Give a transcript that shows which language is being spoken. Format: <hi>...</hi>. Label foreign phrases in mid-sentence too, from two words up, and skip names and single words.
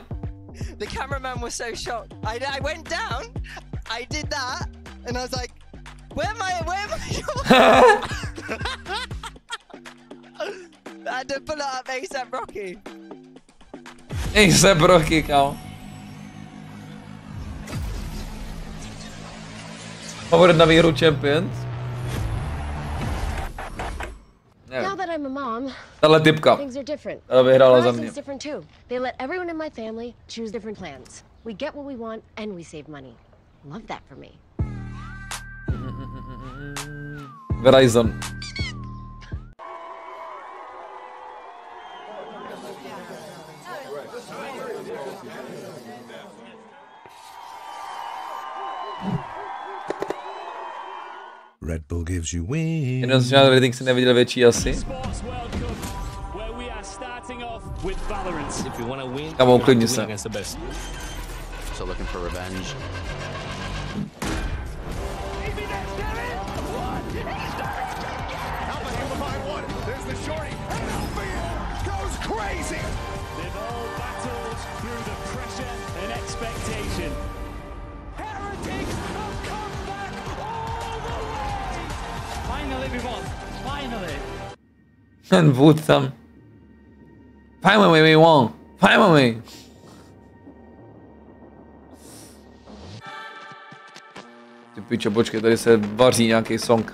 <en>The cameraman was so shocked. I went down, I did that, and I was like, where am I shots? I had to pull it up ASAP Rocky. ASAP Rocky,</en> <cs>kámo. Favorit na výhru Champions?</cs> <en>Now that I'm a mom,</en> <cs>tahle typka.</cs> <en>things are different.</en> <cs>Ta vyhrála za mě.</cs> <en>Horizon's different too. They let everyone in my family choose different plans. We get what we want and we save money. Love that for me. Verizon. Red Bull gives you wings.</en> <cs>Jenom z žádný rating si neviděl větší asi. Kámo, uklidni se.</cs> <en>So looking for revenge. There's the shorty. Goes crazy. They've all battled through the pressure and expectation. Heretics have come back all the way. Finally we won. Finally.</en> <cs>Ten vůd tam.</cs> <en>Finally we won. Finally.</en> <cs>Ty pičo, počkej, tady se vaří nějaký song.</cs>